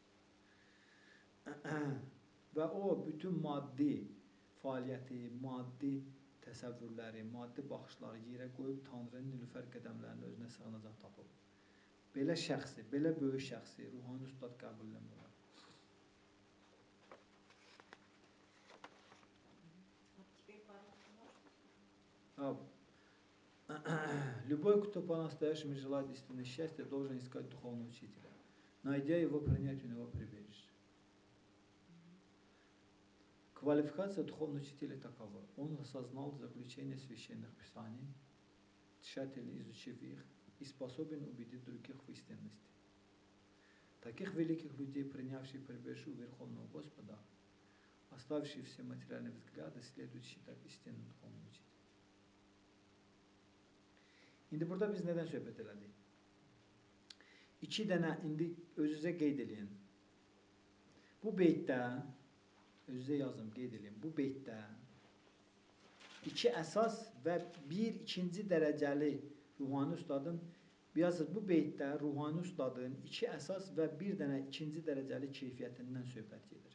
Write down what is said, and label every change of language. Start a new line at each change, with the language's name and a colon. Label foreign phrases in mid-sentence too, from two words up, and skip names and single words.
Azerbaijani: Və o, bütün maddi fəaliyyəti, maddi təsəvvürləri, maddi baxışları yerə qoyub Tanrının nilüfər qədəmlərinin özünə sığınacaq tapıb. belə şəxsi, belə böyük şəxsi ruhani ustad qəbul eləmək olar.
Russian: Теперь по-русски можете? Любой, кто по-настоящему желает истинного счастья, должен искать духовного учителя. Найдя его, принять у него прибежище. Квалификация духовного учителя такова. Он осознал заключение священных писаний, тщательно изучив их, и способен убедить других в истинности. Таких великих людей, принявших прибежище у Верховного Господа, оставивших все материальные взгляды, следует считать истинным духовным учителем.
Azerbaijani: İndi burada biz nədən söhbət elədik? İki dənə indi özünüzə qeyd edin. Bu beytdə, özünüzə yazın, qeyd edin. Bu beytdə iki əsas və bir ikinci dərəcəli ruhani ustadın, yazın, bu beytdə ruhani ustadın iki əsas və bir dənə ikinci dərəcəli keyfiyyətindən söhbət gedir.